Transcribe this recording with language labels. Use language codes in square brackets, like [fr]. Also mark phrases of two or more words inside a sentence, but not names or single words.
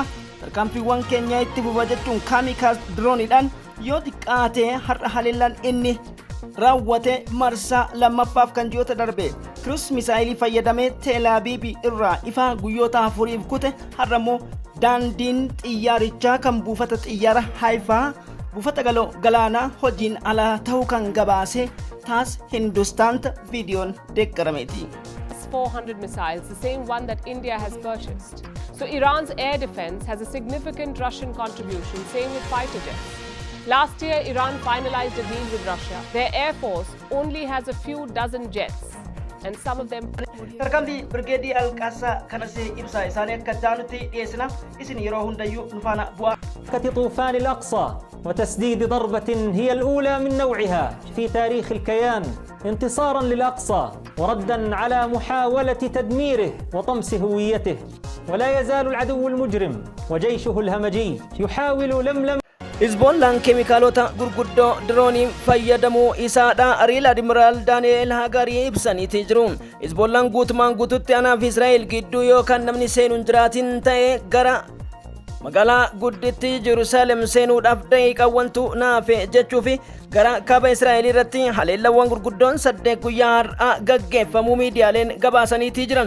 [om] Tarkaanfiiwwan keenya itti fufa jechuun kaamikaaz drooniidhaan yoo xiqqaate har'a haleellaan inni raawwate marsaa lammaffaaf kan ji'oota darbe Cruise misaayilii fayyadamee Teel Aviv irraa ifaa guyyoota 4 kute har'ammoo daandiin xiyyaarichaa kan buufata xiyyaara Haifaa buufata galaanaa hojiin alaa ta'uu kan gabaase taas Hindustaanta viidiyoon deeggarameeti. [en] 400 missiles, the same one that India has purchased. So Iran's air defense has a significant Russian contribution, same with fighter jets. Last year, Iran finalized a deal with Russia. Their air force only has a few dozen jets, and some of them... [om] Tarkaanfii Birgeedii Alqaasaa kanas ibsa isaanii akka jaanutti dhiyeessina isin yeroo hundayyuu nufaana bu'aa. [ar] طوفان الأقصى وتسديد ضربة هي الأولى من نوعها في تاريخ الكيان انتصارا للأقصى وردا على محاولة تدميره وطمس هويته. ولا يزال العدو المجرم وجيشه الهمجي يحاول لملم [om] Hizbollaan keemikaalota gurguddoo diroonii fayyadamuu isaadha. Ariil Admiraal Daani'eel Hagarii ibsaniiti jiru. Hizbollaan guutumaan guututti anaaf Israa'el gidduu yookaan namni seenuun jiraatin ta'e gara magaalaa gudditti Jerusalem seenuudhaaf daqiiqaawwantu naafe jechuu fi gara kaaba Israa'el irratti haleellawwan gurguddoon 8 guyyaa har'a gaggeeffamuu miidiyaaleen gabaasaniitii jiran.